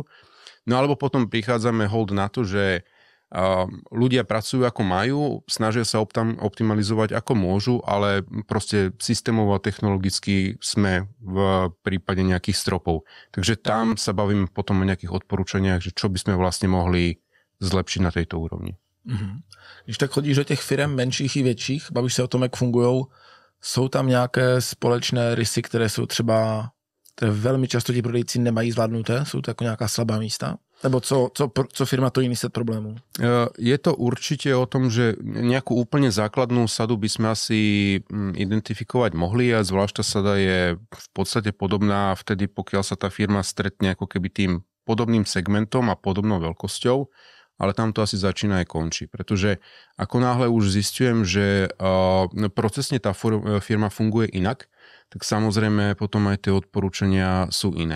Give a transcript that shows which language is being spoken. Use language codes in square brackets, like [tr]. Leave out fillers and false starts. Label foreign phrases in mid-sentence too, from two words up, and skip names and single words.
[sk] No alebo potom prichádzame hold na to, že ľudia pracujú ako majú, snažia sa optimalizovať ako môžu, ale proste systémovo a technologicky sme v prípade nejakých stropov. Takže tam sa bavíme potom o nejakých odporúčaniach, že čo by sme vlastne mohli zlepšiť na tejto úrovni. [cs] Když tak chodíš do těch firm menších i větších, bavíš se o tom, jak fungujou, jsou tam nějaké společné rysy, které jsou třeba, které velmi často ti prodejci nemají zvládnuté? Jsou to jako nějaká slabá místa? Nebo co firma to jiný set problémů? [sk] Je to určite o tom, že nejakú úplne základnú sadu by sme asi identifikovať mohli a zvlášť tá sada je v podstate podobná vtedy, pokiaľ sa tá firma stretne ako keby tým podobným segmentom a podobnou veľkosťou, ale tam to asi začína aj končí, pretože ako náhle už zistujem, že procesne tá firma funguje inak, tak samozrejme potom aj tie odporúčania sú iné.